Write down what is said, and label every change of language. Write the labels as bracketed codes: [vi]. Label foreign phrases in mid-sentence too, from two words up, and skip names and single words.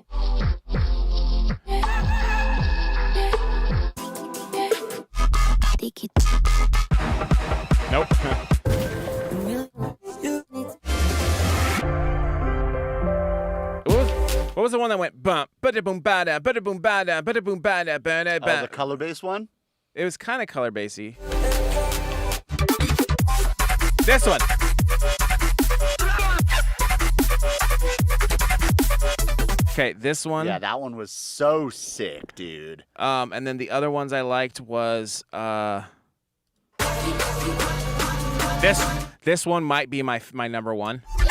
[en] Nope. What was the one that went bump, bada boom bada, bada boom bada, bada boom bada, bada Oh, bada? the color based one? It was kind of color basey. This one. Okay, this one. Yeah, that one was so sick, dude. And then the other ones I liked was this one might be my number one.